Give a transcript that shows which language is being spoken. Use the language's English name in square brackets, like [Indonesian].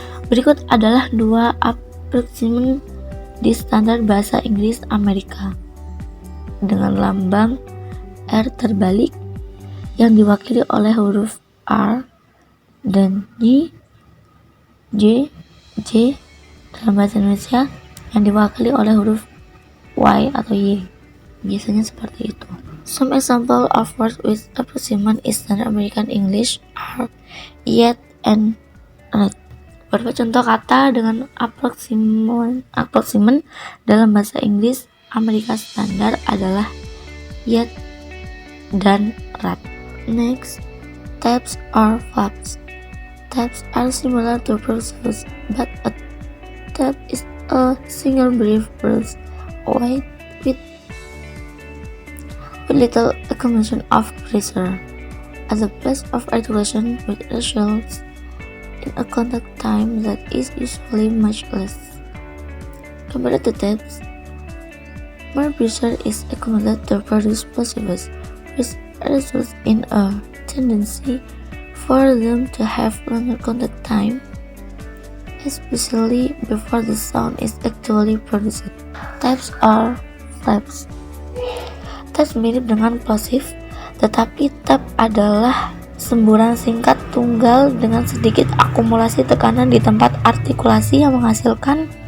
[Indonesian] Berikut adalah dua approximant di standar bahasa Inggris Amerika dengan lambang R terbalik yang diwakili oleh huruf R dan J dalam bahasa Indonesia yang diwakili oleh huruf Y atau Y. Biasanya seperti itu. [English] Some example of words with approximant in Standard American English are yet and right. [Indonesian] Beberapa contoh kata dengan approximant dalam bahasa Inggris Amerika Standar adalah yet dan rat. [English] Next, taps or flaps. Taps are similar to plosives, but a tap is a single brief burst with little accumulation of pressure at the place of articulation, which results in a contact time that is usually much less. Compared to taps, more pressure is accumulated to produce plosives, which results in a tendency for them to have longer contact time, especially before the sound is actually produced. Taps or flaps. [Indonesian] Taps mirip dengan plosive, tetapi tap adalah semburan singkat tunggal dengan sedikit akumulasi tekanan di tempat artikulasi yang menghasilkan